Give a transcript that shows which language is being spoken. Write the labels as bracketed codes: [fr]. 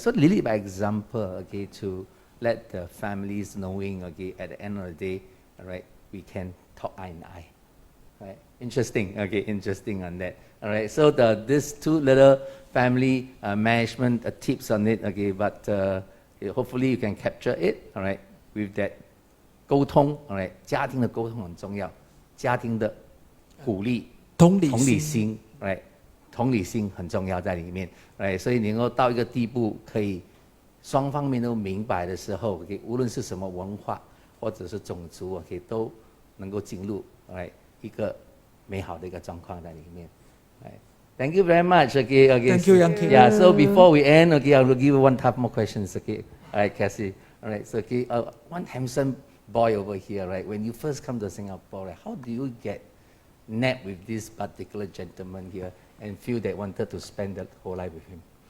[en] So lead by example, okay, to let the families knowing, okay, at the end of the day, all right, we can talk eye in eye. Right. Interesting. Okay, interesting on that. All right. So these two little family management tips on it. Okay, but hopefully you can capture it. All right, with that 沟通。 [zh] All right， 家庭的沟通很重要，家庭的鼓励、同理心。 Right， 同理心很重要在里面。Right， 所以能够到一个地步，可以双方面都明白的时候，OK， 无论是什么文化或者是种族，OK， 都能够进入。 [en] Right。 [zh] 一个美好的一个状况在里面。 [en] Thank you very much. Okay. Thank you, Yang Kim. Yeah. So before we end, okay, I will give you one type more questions. Okay. All right, Cassie. All right. So okay, one handsome boy over here, right? When you first come to Singapore, right, how do you get nabbed with this particular gentleman here and feel that wanted to spend the whole life with him?